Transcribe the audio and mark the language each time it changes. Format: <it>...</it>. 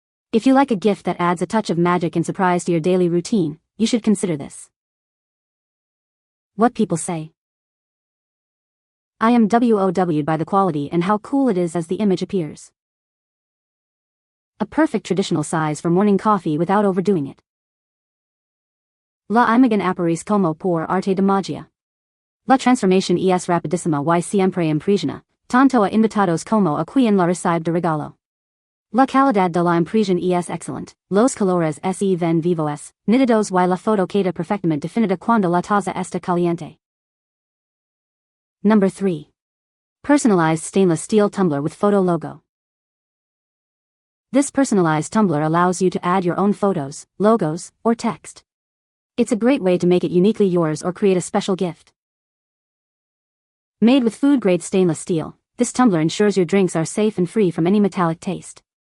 <en>If you like a gift that adds a touch of magic and surprise to your daily routine, you should consider this. What people say? I am wowed by the quality and how cool it is as the image appears. A perfect traditional size for morning coffee without overdoing it.</en> <es>La imagen aparis como por arte de magia. La transformación es rapidísima y siempre impresiona, tanto a invitados como a quien la recibe de regalo. La calidad de la impresión es excelente, los colores se ven vivos, nítidos y la foto queda perfectamente definida cuando la taza está caliente.</es> <en>Number 3. Personalized stainless steel tumbler with photo logo. This personalized tumbler allows you to add your own photos, logos, or text. It's a great way to make it uniquely yours or create a special gift. Made with food-grade stainless steel, this tumbler ensures your drinks are safe and free from any metallic taste.</en>